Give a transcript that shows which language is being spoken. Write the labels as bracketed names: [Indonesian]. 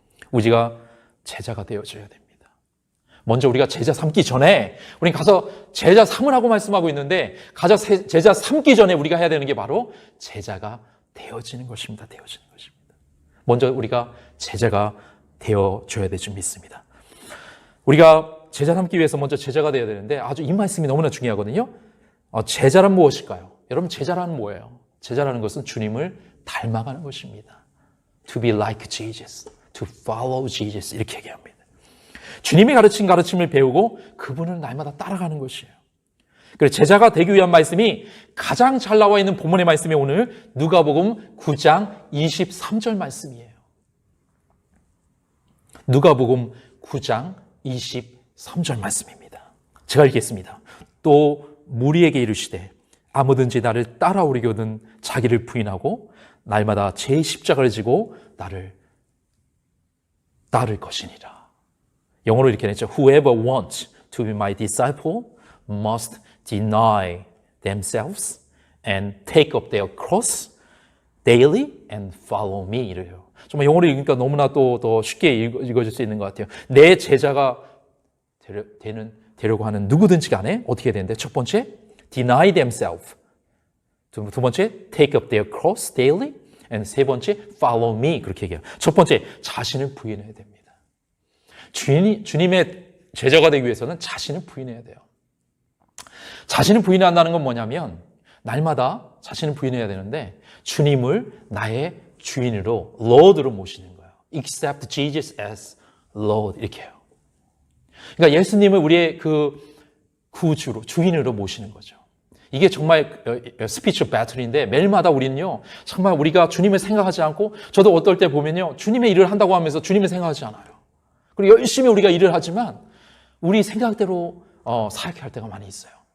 [Korean] 우리가 제자가 되어줘야 됩니다. 먼저 우리가 제자 삼기 전에, 우리는 가서 제자 삼으라고 말씀하고 있는데, 가서 제자 삼기 전에 우리가 해야 되는 게 바로 제자가 되어지는 것입니다. 되어지는 것입니다. 먼저 우리가 제자가 되어줘야 될 줄 믿습니다. 우리가 제자 삼기 위해서 먼저 제자가 되어야 되는데, 아주 이 말씀이 너무나 중요하거든요. 제자란 무엇일까요? 여러분 제자라는 뭐예요? 제자라는 것은 주님을 닮아가는 것입니다. [English] To be like Jesus, to follow Jesus [Korean] 이렇게 얘기합니다. 주님이 가르친 가르침을 배우고 그분을 날마다 따라가는 것이에요. 그래서 제자가 되기 위한 말씀이 가장 잘 나와 있는 본문의 말씀이 오늘 누가복음 9장 23절 말씀이에요. 누가복음 9장 23절 말씀입니다. 제가 읽겠습니다. 또 무리에게 이르시되 아무든지 나를 따라오려거든 자기를 부인하고 날마다 제 십자가를 지고 나를 따를 것이니라. 영어로 이렇게 했죠. [English] Whoever wants to be my disciple must deny themselves and take up their cross daily and follow me [Korean] 이래요. 정말 영어로 읽으니까 너무나 또 더 쉽게 읽어질 수 있는 것 같아요. 내 제자가 되려고 하는 누구든지 간에 어떻게 되는데 첫 번째, [English] deny themselves. [Korean] 두 번째, [English] take up their cross daily. and [Korean] 세 번째, [English] follow me. [Korean] 그렇게 얘기해요. 첫 번째, 자신을 부인해야 됩니다. 주님의 제자가 되기 위해서는 자신을 부인해야 돼요. 자신을 부인한다는 건 뭐냐면 날마다 자신을 부인해야 되는데 주님을 나의 주인으로, Lord로 모시는 거예요. [English] Accept Jesus as Lord [Korean] 이렇게 해요. 그러니까 예수님을 우리의 그 구주로, 주인으로 모시는 거죠. 이게 정말 스피처 배틀인데 매일마다 우리는요, 정말 우리가 주님을 생각하지 않고, 저도 어떨 때 보면요, 주님의 일을 한다고 하면서 주님을 생각하지 않아요. 그리고 열심히 우리가 일을 하지만 우리 생각대로 사역할 때가 많이 있어요.